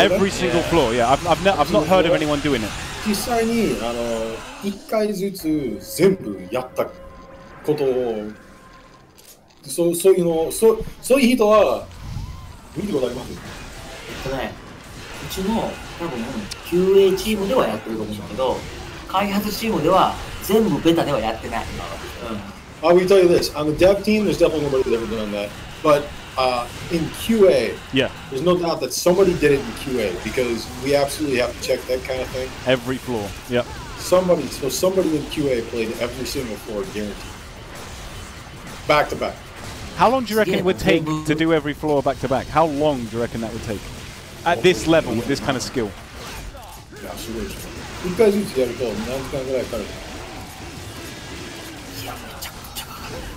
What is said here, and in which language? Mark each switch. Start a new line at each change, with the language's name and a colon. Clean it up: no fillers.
English: Every single floor, yeah. I've not heard of anyone doing it.
Japanese: 実際に1回ずつ全部やったことをそういう人は見たことあります？うちの多分 QA チームではやってると思うんだけど、開発チームでは全部ベタではやってない。
English: I will tell you this: on the dev team, there's definitely nobody that's ever done that. But in QA, Yeah. there's no doubt that somebody did it in QA because we absolutely have to check that kind of thing. Every floor, yeah. Somebody in QA played every single floor, guaranteed, back to back. How long do you reckon Yeah, it would take but- to do every floor back to back? How long do you reckon that would take? At this level, with this kind of skill?
Japanese: いやすごいですね。 1回ずつやると何時間ぐらいかかる？いや、めちゃくちゃかかる。